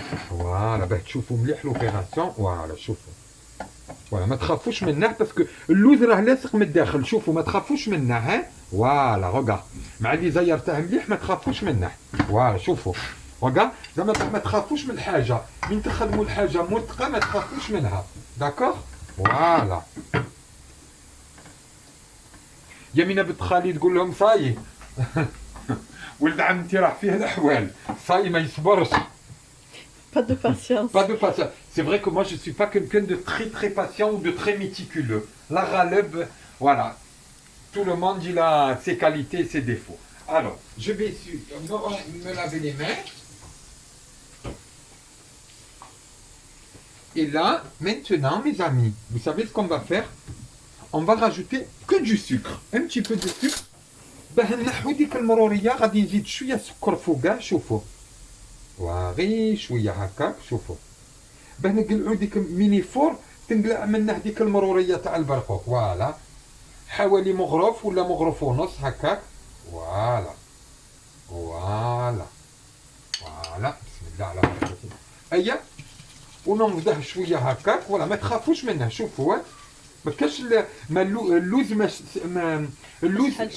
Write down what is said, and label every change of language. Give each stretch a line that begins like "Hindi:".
Arabic: فوالا باه تشوفوا مليح لوبيراسيون فوالا شوفوا فوالا ما تخافوش منه باسكو اللوز راه لاصق من الداخل شوفوا ما تخافوش منه ها فوالا روغا مع اللي زيرته مليح ما تخافوش منه فوالا شوفوا روغا زعما ما تخافوش من الحاجه من تخدموا الحاجه ملتقى ما تخافوش منها داكوغ فوالا يمينة بنت خالي تقول لهم صاي ولد عمتي راه فيه الاحوال صاي ما يصبرش
French: Pas de patience. Pas de patience. C'est vrai que moi, je ne suis pas quelqu'un de très très patient ou de très méticuleux. La Raleb, voilà. Tout le monde, il a ses qualités et ses défauts. Alors, je vais me laver les mains. Et là, maintenant, mes amis, vous savez ce qu'on va faire? On va rajouter que du sucre. Un petit peu de sucre.
Arabic: باه نحو ديك المرورية غادي نزيد شوية سكر فوقها شوفوا. وغي شويه هكاك شوفوا باه نقلعوا ديك ميني فور تنقلع منه ديك المروريه تاع البرقوق فوالا حوالي مغرف ولا مغرف ونص هكاك فوالا فوالا فوالا بسم الله على بركه الله ايا وننفضه شويه هكاك فوالا ما تخافوش منه شوفوا ما كاش اللوز ما اللوز